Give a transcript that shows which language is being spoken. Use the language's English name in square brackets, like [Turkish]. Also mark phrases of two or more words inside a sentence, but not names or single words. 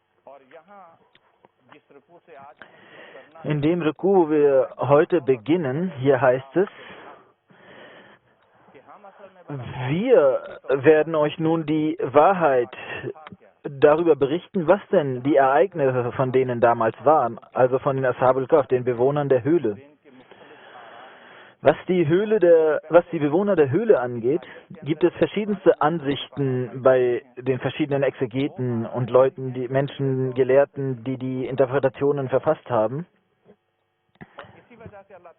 [German] In dem Ruku, wo wir heute beginnen, hier heißt es: Wir werden euch nun die Wahrheit darüber berichten, was denn die Ereignisse von denen damals waren, also von den [Arabic] أصحاب الكهف, [German] den Bewohnern der Höhle. Was die Bewohner der Höhle angeht, gibt es verschiedenste Ansichten bei den verschiedenen Exegeten und Leuten, die Menschen, Gelehrten, die die Interpretationen verfasst haben.